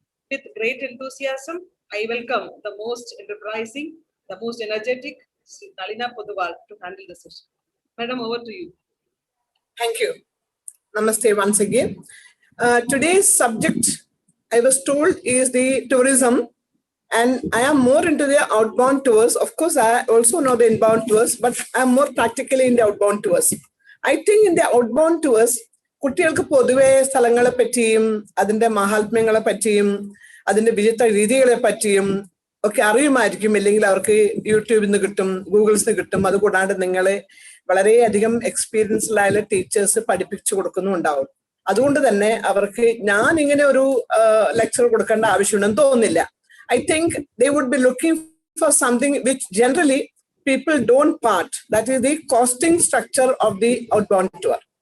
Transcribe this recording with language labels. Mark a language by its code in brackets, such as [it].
[en] With great enthusiasm, I welcome the most enterprising, the most energetic Nalina Pudwal to handle the session. Madam, over to you. Thank you. Namaste once again. Today's subject, I was told, is the tourism, and I am more into the outbound tours. Of course, I also know the inbound tours, but I'm more practically in the outbound tours. I think in the outbound tours, [ml] കുട്ടികൾക്ക് പൊതുവെ സ്ഥലങ്ങളെ പറ്റിയും അതിന്റെ മഹാത്മ്യങ്ങളെ പറ്റിയും അതിന്റെ വിചിത്ര രീതികളെ പറ്റിയും ഒക്കെ അറിയുമായിരിക്കും. ഇല്ലെങ്കിൽ അവർക്ക് യൂട്യൂബിൽ നിന്ന് കിട്ടും, ഗൂഗിൾസിൽ നിന്ന് കിട്ടും. അതുകൂടാണ്ട് നിങ്ങളെ വളരെയധികം എക്സ്പീരിയൻസ്ഡായ ടീച്ചേഴ്സ് പഠിപ്പിച്ചു കൊടുക്കുന്നുണ്ടാവും. അതുകൊണ്ട് തന്നെ അവർക്ക് ഞാൻ ഇങ്ങനെ ഒരു ലെക്ചർ കൊടുക്കേണ്ട ആവശ്യമുണ്ടെന്ന് തോന്നുന്നില്ല. [en] I think they would be looking for something which generally people don't part. That is the costing structure of the outbound tour.